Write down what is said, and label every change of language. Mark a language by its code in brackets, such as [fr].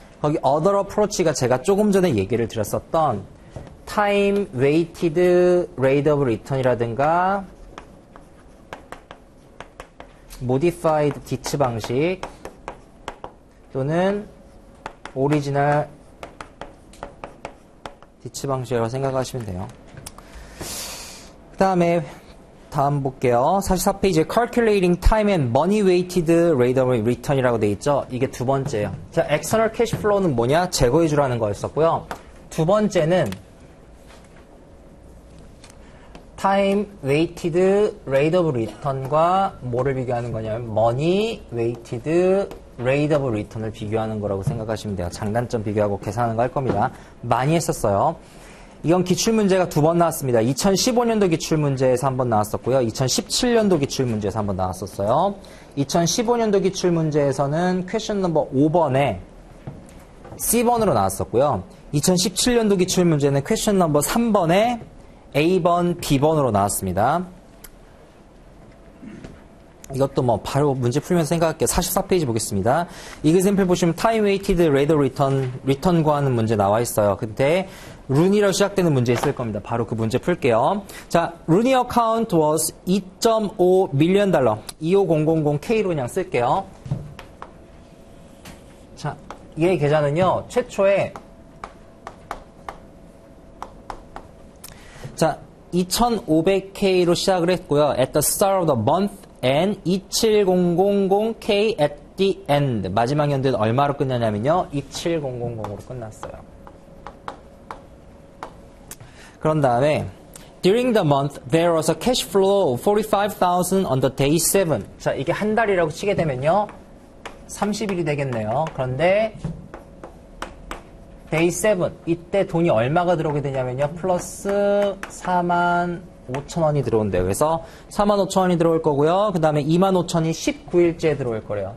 [ko] 거기 [en] other approach [ko] 가 제가 조금 전에 얘기를 드렸었던 time weighted rate of return이라든가 modified 디츠 방식 또는 오리지널 디츠 방식이라고 생각하시면 돼요. 그 다음에 다음 볼게요. 44페이지에 [en] Calculating Time and Money Weighted Rate of Return [ko] 이라고 되어 있죠. 이게 두 번째예요. 자, External Cash Flow는 뭐냐? 제거해 주라는 거였었고요. 두 번째는 Time Weighted Rate of Return과 뭐를 비교하는 거냐면 Money Weighted Rate of Return을 비교하는 거라고 생각하시면 돼요. 장단점 비교하고 계산하는 거 할 겁니다. 많이 했었어요. 이건 기출문제가 두 번 나왔습니다. 2015년도 기출문제에서 한 번 나왔었고요. 2017년도 기출문제에서 한 번 나왔었어요. 2015년도 기출문제에서는 퀘션 넘버 5번에 C번으로 나왔었고요. 2017년도 기출문제는 퀘션 넘버 3번에 A번, B번으로 나왔습니다. 이것도 뭐 바로 문제 풀면서 생각할게요. 44페이지 보겠습니다. example 보시면 time weighted rate of return 구하는 문제 나와 있어요. 근데 루니로 시작되는 문제 있을 겁니다. 바로 그 문제 풀게요. 자, 루니 [en] account was 2.5 [ko] 밀리언 달러. 25000K로 그냥 쓸게요. 자, 얘 계좌는요, 최초에 자, 2,500K로 시작을 했고요. [en] At the start of the month and 27000K at the end. [ko] 마지막 연도는 얼마로 끝나냐면요. 27000으로 끝났어요. 그런 다음에 [en] During the month, there was a cash flow of 45,000 on the day 7. [ko] 자, 이게 한 달이라고 치게 되면요. 30일이 되겠네요. 그런데 day 7, 이때 돈이 얼마가 들어오게 되냐면요. 플러스 45,000원이 들어온대요. 그래서 45,000원이 들어올 거고요. 그 다음에 25,000이 19일째 들어올 거래요.